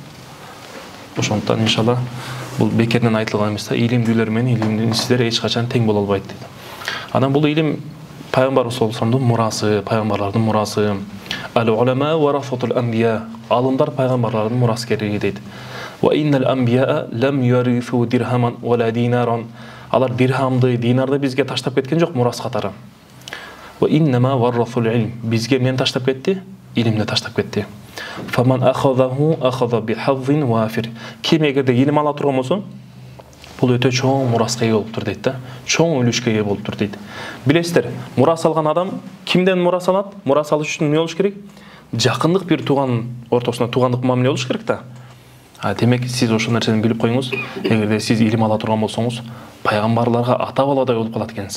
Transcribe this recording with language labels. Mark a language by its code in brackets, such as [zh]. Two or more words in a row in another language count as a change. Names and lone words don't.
[ky] Ошондуктан иншалла бул бекерден айтылган эмес да, илимдүүлөр менен илимсиздер эч качан тең боло албайт дейт. Анан бул илим пайгамбарыбыз [ar] صلى الله عليه [ky] мурасы, пайгамбарлардын мурасы. [ar] العلماء ورثة الأنبياء. [ky] Алымдар пайгамбарлардын мураскери дейт. [ar] وإن الأنبياء لم يورثوا درهما ولا دينارا. [ky] Алар дирхамды, динарды бизге таштап кеткен жок мурас катары. [ar] وإنما ورثوا العلم. [ky] Бизге мен таштап кетти, илимди таштап кетти. [ar] فمن أخذه أخذ بحظ وافر. [ky] Ким эгерде илим ала турган болсо, бул өтө чоң мураска ээ болуптур дейт да. Чоң үлүшкө ээ болуптур дейт. Билесиздер, мурас алган адам кимден мурас алат? Мурас алыш үчүн эмне болуш керек? Жакындык бир тууган ортосунда туугандык мамиле болуш керек да. Демек сиз ошол нерсени билип коюңуз. Эгерде сиз илим ала турган болсоңуз, пайгамбарларга ата баладай болуп калат экенсиз.